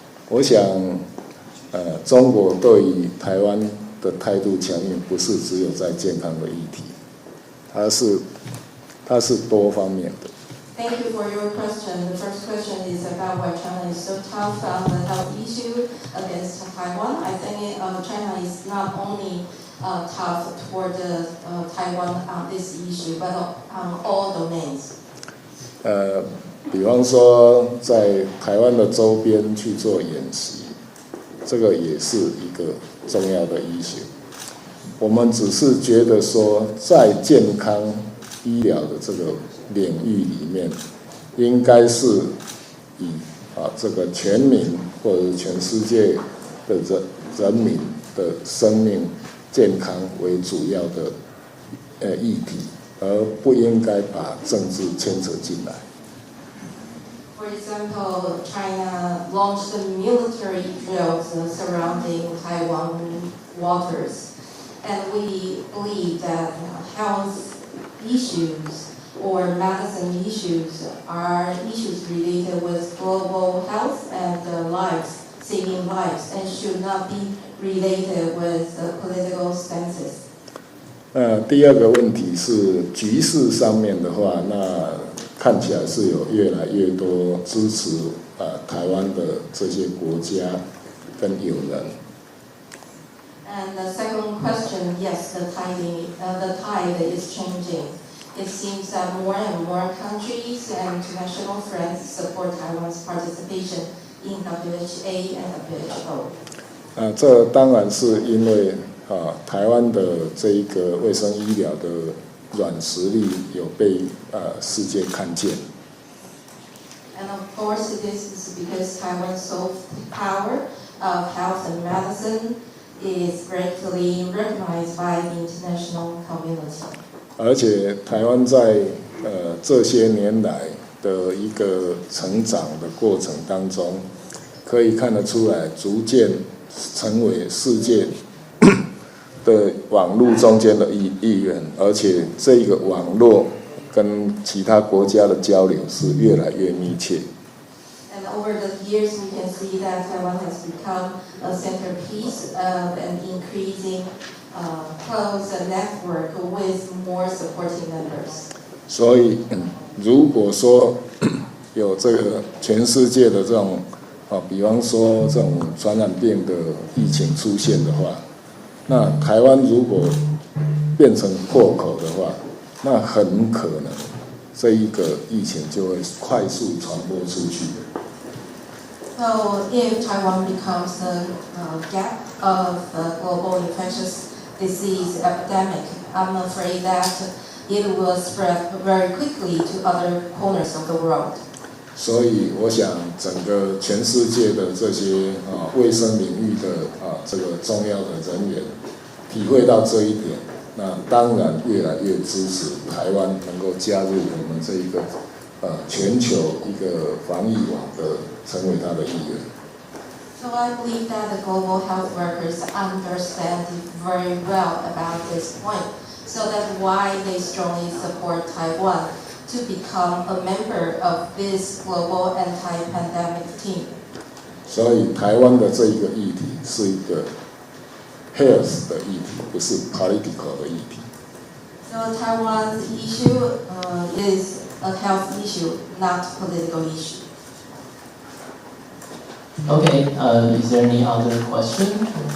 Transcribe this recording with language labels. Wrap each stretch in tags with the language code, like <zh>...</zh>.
<zh>我想，中国对于台湾的态度强硬，不是只有在健康的议题，它是多方面的。</zh> <en>Thank you for your question. The first question is about why China is so tough on the health issue against Taiwan. I think China is not only tough toward Taiwan on this issue, but on all domains.</en> <zh>比方说在台湾的周边去做演习，这个也是一个重要的issue。我们只是觉得说，在健康医疗的这个领域里面，应该是以这个全民或者是全世界的人民的生命健康为主要的议题，而不应该把政治牵扯进来。</zh> <en>For example, China launched military drills surrounding Taiwan waters, and we believe that health issues or medicine issues are issues related with global health and lives, saving lives, and should not be related with political stances.</en> <zh>第二个问题是局势上面的话，那看起来是有越来越多支持台湾的这些国家跟友人。</zh> <en>And the second question, yes, the tide is changing. It seems that more and more countries and international friends support Taiwan's participation in WHA and WHO.</en> <zh>这当然是因为台湾的这一个卫生医疗的软实力有被世界看见。</zh> <en>And of course, this is because Taiwan's soft power of health and medicine is greatly recognized by the international community.</en> <zh>而且台湾在这些年来的一个成长的过程当中，可以看得出来，逐渐成为世界的网络中间的一员，而且这个网络跟其他国家的交流是越来越密切。</zh> <en>And over the years, we can see that Taiwan has become a centerpiece of an increasing close network with more supporting members.</en> <zh>所以，如果说有这个全世界的这种比方说这种传染病的疫情出现的话，那台湾如果变成破口的话，那很可能这一个疫情就会快速传播出去。</zh> <en>So, if Taiwan becomes the gap of the global infectious disease epidemic, I'm afraid that it will spread very quickly to other corners of the world.</en> <zh>所以，我想整个全世界的这些卫生领域的这个重要的人员，体会到这一点，那当然越来越支持台湾能够加入我们这一个全球一个防疫网的，成为它的一员。</zh> <en>So I believe that the global health workers understand very well about this point. So that's why they strongly support Taiwan to become a member of this global anti-pandemic team.</en> <zh>所以台湾的这一个议题是一个 health 的议题，不是 political 的议题。</zh> <en>So Taiwan's issue is a health issue, not political issue. Okay, is there any other question?</en>